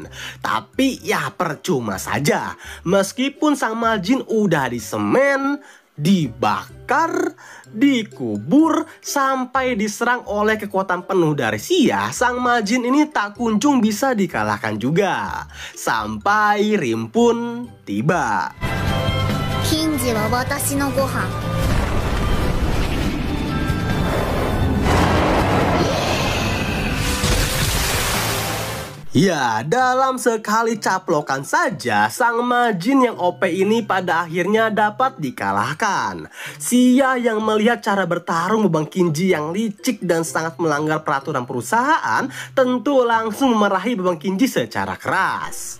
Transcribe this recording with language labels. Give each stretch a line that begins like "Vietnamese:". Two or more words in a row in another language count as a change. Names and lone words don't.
Indonesian: Tapi ya percuma saja, meskipun sang Majin udah disemen, dibakar, dikubur, sampai diserang oleh kekuatan penuh dari Sia, sang Majin ini tak kunjung bisa dikalahkan juga. Sampai Rim pun tiba.
Japanese: Kinji wa watashi no gohan.
Indonesian: Ya, dalam sekali caplokan saja, sang Majin yang OP ini pada akhirnya dapat dikalahkan. Sia yang melihat cara bertarung Babang Kinji yang licik dan sangat melanggar peraturan perusahaan, tentu langsung memarahi Babang Kinji secara keras.